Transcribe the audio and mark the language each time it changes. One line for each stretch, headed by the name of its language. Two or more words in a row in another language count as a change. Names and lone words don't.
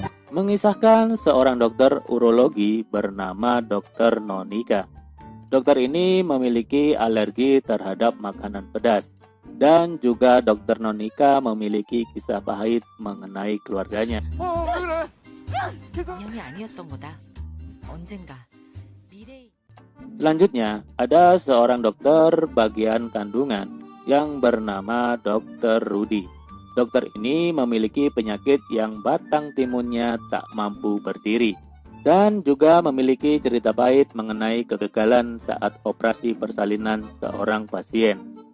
Indonesian: mengisahkan seorang dokter urologi bernama Dr. Nonika. Dokter ini memiliki alergi terhadap makanan pedas. Dan juga Dr. Nonika memiliki kisah pahit mengenai keluarganya.
Korean: 인연이 아니었던 거다. 언젠가 미래.
Indonesian: Selanjutnya, ada seorang dokter bagian kandungan yang bernama Dr. Rudy. Dokter ini memiliki penyakit yang batang timunnya tak mampu berdiri dan juga memiliki cerita pahit mengenai kegagalan saat operasi persalinan seorang pasien.